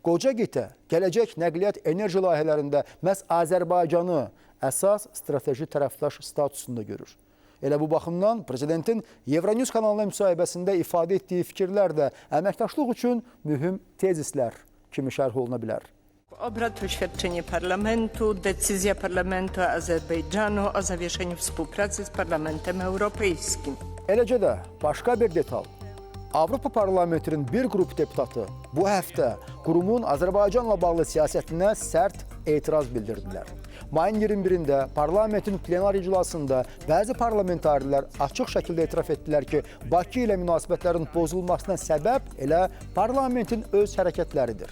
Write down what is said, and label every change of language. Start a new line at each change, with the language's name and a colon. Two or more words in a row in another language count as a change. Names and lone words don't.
Azerbaijani: qoca qitə gələcək nəqliyyat enerji layihələrində məhz Azərbaycanı əsas strateji tərəfdaş statusunda görür. Elə bu baxımdan prezidentin Euronews kanalına müsahibəsində ifadə etdiyi fikirlər də əməkdaşlıq üçün mühüm tezislər kimi şərh oluna bilər.
Polish: Obrad, oświadczenie Parlamentu, decyzja Parlamentu Azerbejdżanu o zawieszeniu współpracy z Parlamentem Europejskim.
Azerbaijani: Eləcə də başqa bir detal. Avropa Parlamentinin bir qrup deputatı bu həftə qurumun Azərbaycanla bağlı siyasətinə sərt etiraz bildirdilər. Mayın 21-də parlamentin plenar iclasında bəzi parlamentarilər açıq şəkildə etiraf etdilər ki, Bakı ilə münasibətlərin pozulmasına səbəb elə parlamentin öz hərəkətləridir.